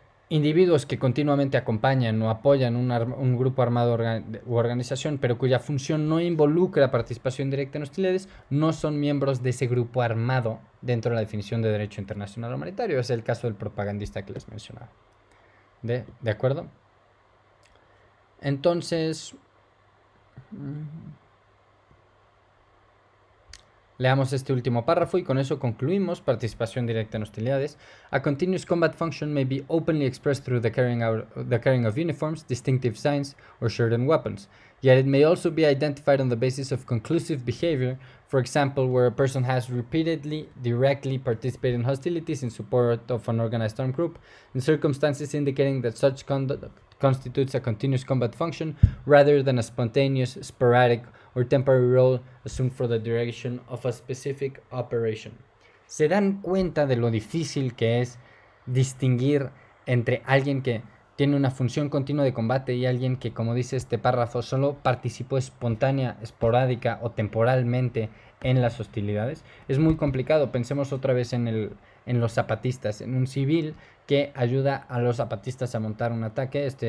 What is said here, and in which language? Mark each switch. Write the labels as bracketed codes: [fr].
[es] Individuos que continuamente acompañan o apoyan un grupo armado u organización, pero cuya función no involucra participación directa en hostilidades, no son miembros de ese grupo armado dentro de la definición de derecho internacional humanitario. Es el caso del propagandista que les mencionaba. ¿De acuerdo? Entonces, leamos este último párrafo y con eso concluimos participación directa en hostilidades. [en] A continuous combat function may be openly expressed through the carrying of uniforms, distinctive signs, or certain weapons. Yet it may also be identified on the basis of conclusive behavior, for example, where a person has repeatedly directly participated in hostilities in support of an organized armed group, in circumstances indicating that such conduct constitutes a continuous combat function rather than a spontaneous, sporadic, or temporary role assumed for the duration of a specific operation. [es] ¿Se dan cuenta de lo difícil que es distinguir entre alguien que tiene una función continua de combate y alguien que, como dice este párrafo, solo participó espontánea, esporádica o temporalmente en las hostilidades? Es muy complicado. Pensemos otra vez en los zapatistas, en un civil que ayuda a los zapatistas a montar un ataque.